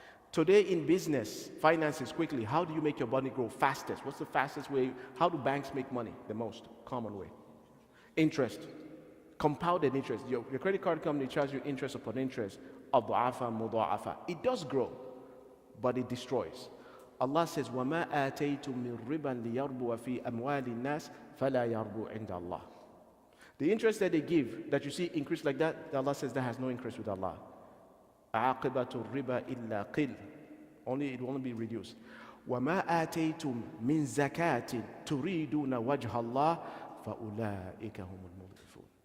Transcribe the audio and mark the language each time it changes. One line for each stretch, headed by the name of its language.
English: Today in business, finances, quickly, how do you make your money grow fastest? What's the fastest way? How do banks make money? The most common way. Interest. Compounded interest. Your credit card company charges you interest upon interest.
Arabic: أضعافا مضاعفة.
English: It does grow, but it destroys. Allah says,
Arabic: وَمَا آتَيْتُم مِّن رِّبًا لِيَرْبُوَ فِي أَمْوَالِ النَّاسِ فَلَا يَرْبُو عِندَ اللَّهِ.
English: The interest that they give, that you see increase like that, Allah says that has no increase with Allah.
Arabic: عَاقِبَةُ الرِّبَا إِلَّا قِلْ.
English: It will only be reduced.
Arabic: وَمَا آتَيْتُم مِّن زَكَاةٍ تُرِيدُونَ وَجْهَ اللَّهِ فَأُولَٰئِكَ هُمُ الْمُضْعِفُونَ.